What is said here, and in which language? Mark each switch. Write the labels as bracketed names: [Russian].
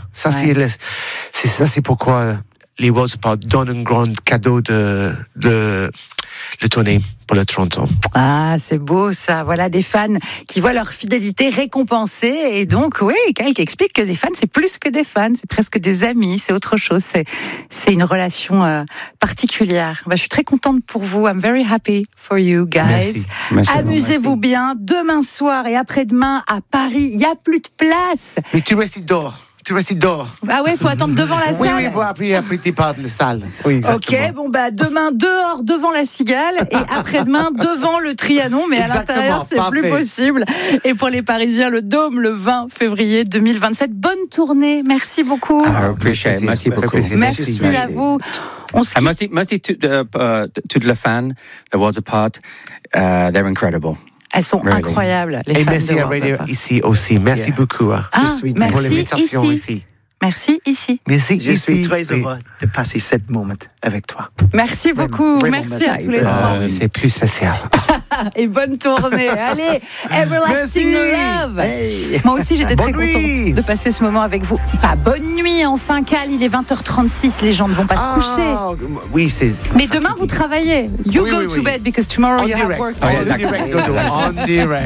[French] C'est pourquoi les Worlds Apart donnent un grand cadeau de tournée pour le 30 ans. Ah, c'est beau ça. Voilà des fans qui voient leur fidélité récompensée. Et donc, oui, quelqu'un explique que des fans, c'est plus que des fans. C'est presque des amis. C'est autre chose. C'est une relation particulière. Bah, je suis très contente pour vous. [English] I'm very happy for you guys. [French] Merci. Amusez-vous bien. Demain soir et après-demain à Paris, il n'y a plus de place. Mais tu restes d'or. Tu restes dehors. Ah ouais, il faut attendre devant la salle. Oui, après tu pars de la salle. Oui, exactement. Ok, bon, bah demain, dehors, devant la Cigale, et après-demain, devant le Trianon, mais exactement, à l'intérieur, c'est parfait. Plus possible. Et pour les Parisiens, le Dôme, le 20 février 2027. Bonne tournée, merci beaucoup. Merci beaucoup. Merci à vous. Merci [English] to the fans, the Worlds Apart, they're incredible. [French] Elles sont incroyables, les fans de Worlds Apart. Et merci à Radio ici aussi. Merci beaucoup. Merci ici. Merci ici. Je suis très heureux de passer ce moment avec toi. Merci beaucoup. Vraiment, merci à tous les trois. C'est plus spécial. Et bonne tournée. Allez, Everlasting Love. Hey. Moi aussi, j'étais très contente de passer ce moment avec vous. Bah, bonne nuit, enfin, Cal. Il est 20h36. Les gens ne vont pas se coucher. Oui, c'est. Mais demain, vous travaillez. [English] You go to bed because tomorrow on you direct. Have work. Oh, yeah, exactly. On direct.